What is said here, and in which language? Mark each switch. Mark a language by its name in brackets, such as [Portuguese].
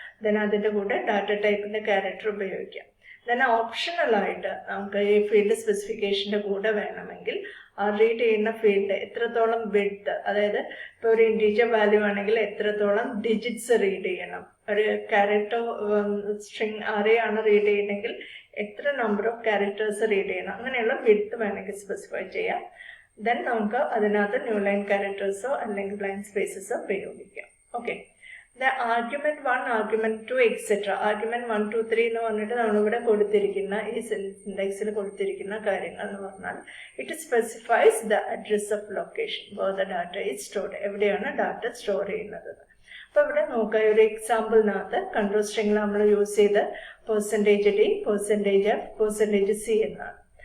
[Malayalam] Then അതിൻ്റെ കൂടെ data ടൈപ്പിന്റെ character ഉപയോഗിക്കാം. ദെൻ ഓപ്ഷണലായിട്ട് നമുക്ക് ഈ ഫീൽഡ് സ്പെസിഫിക്കേഷൻ്റെ കൂടെ വേണമെങ്കിൽ ആ റീഡ് ചെയ്യുന്ന ഫീൽഡ് എത്രത്തോളം വിഡ്ത്ത്, അതായത് ഇപ്പോൾ ഒരു ഇൻറ്റീജർ വാല്യൂ ആണെങ്കിൽ എത്രത്തോളം ഡിജിറ്റ്സ് റീഡ് ചെയ്യണം, ഒരു ക്യാരക്ടർ സ്ട്രിങ് അറേ ആണ് റീഡ് ചെയ്യണമെങ്കിൽ എത്ര നമ്പർ ഓഫ് ക്യാരക്ടേഴ്സ് റീഡ് ചെയ്യണം, അങ്ങനെയുള്ള വിഡ്ത്ത് വേണമെങ്കിൽ സ്പെസിഫൈ ചെയ്യാം. ദെൻ നമുക്ക് അതിനകത്ത് ന്യൂ ലൈൻ ക്യാരക്ടേഴ്സോ അല്ലെങ്കിൽ ബ്ലൈൻഡ് സ്പേസസോ ഉപയോഗിക്കാം. [English] Okay, the argument 1, argument 2, etc. [Malayalam] argument 1, 2, 3 എന്ന് പറഞ്ഞിട്ട് നമ്മളിവിടെ കൊടുത്തിരിക്കുന്ന ഈ സിൻടാക്സിൽ കൊടുത്തിരിക്കുന്ന കാര്യങ്ങൾ എന്ന് പറഞ്ഞാൽ [English] it specifies the address of location where the data is stored, [Malayalam] എവിടെയാണ് ഡാറ്റ സ്റ്റോർ ചെയ്യുന്നത്. അപ്പോൾ ഇവിടെ നോക്കുക, ഒരു എക്സാമ്പിളിനകത്ത് കൺട്രോൾ സ്ട്രിങ്ങിൽ നമ്മൾ യൂസ് ചെയ്ത് %d, %f, %c എന്നാണ്.